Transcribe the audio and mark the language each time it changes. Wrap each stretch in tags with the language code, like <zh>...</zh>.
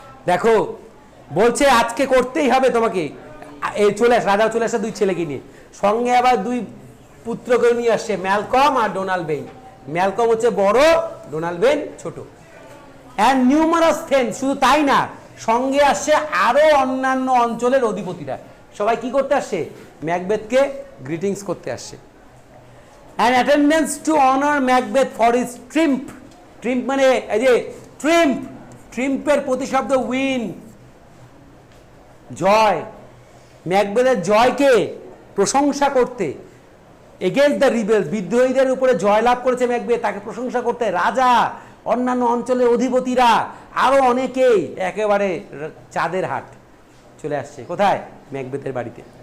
<bn>দেখো বলছে আজকে করতেই হবে তোমাকে, এই চলে আস, রাজা চলে আসে দুই ছেলেকে নিয়ে, সঙ্গে আবার দুই পুত্রকে নিয়ে আসছে, ম্যালকম আর ডোনাল্ড বেইন। ম্যালকম হচ্ছে বড়, ডোনাল্ড বেইন ছোট। অ্যান্ড নিউমারাস থেন, শুধু তাই না, সঙ্গে আসছে আরো অন্যান্য অঞ্চলের অধিপতিরা, সবাই কি করতে আসছে? ম্যাকবেথকে গ্রিটিংস করতে আসছে।</bn> <en>And attendance to honor Macbeth for his triumph.</en> <bn>Triumph মানে এই যে triumph, triumph-এর প্রতিশব্দ উইন, জয়। ম্যাকবেথের জয়কে প্রশংসা করতে,</bn> <en>against the rebels,</en> <bn>বিদ্রোহীদের উপরে জয়লাভ করেছে ম্যাকবেথ, তাকে প্রশংসা করতে রাজা, অন্যান্য অঞ্চলের অধিপতিরা, আরো অনেকেই একেবারে চাঁদের হাট চলে আসছে। কোথায়? ম্যাকবেথের বাড়িতে।</bn>